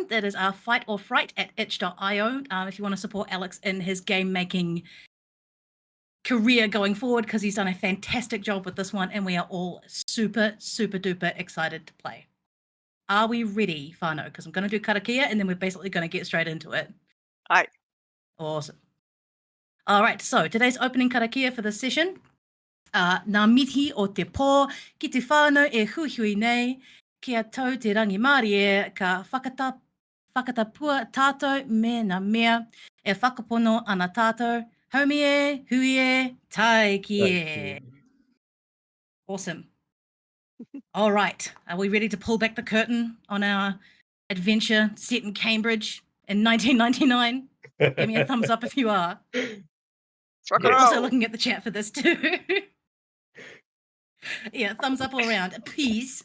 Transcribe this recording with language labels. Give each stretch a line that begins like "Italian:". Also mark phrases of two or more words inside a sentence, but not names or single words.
English: That is our Fight or Fright at itch.io if you want to support Alex in his game-making career going forward, because he's done a fantastic job with this one, and we are all super duper excited to play. Are we ready, whānau? Because I'm going to do karakia, and then we're basically going to get straight into it. Aye. Awesome. All right, so today's opening karakia for this session.
Māori: Nā mihi o te pō, ki te whānau e huihui nei, kia tau te rangi mārie, ka whakatapua tātou me nā mea, e whakapono ana tātou, haumi e, hui e, tai ki e.
English: Awesome. All right, are we ready to pull back the curtain on our adventure set in Cambridge in 1999? Give me a thumbs up if you are. Rock I'm and also roll. looking at the chat for this too. Yeah, thumbs up all around, please.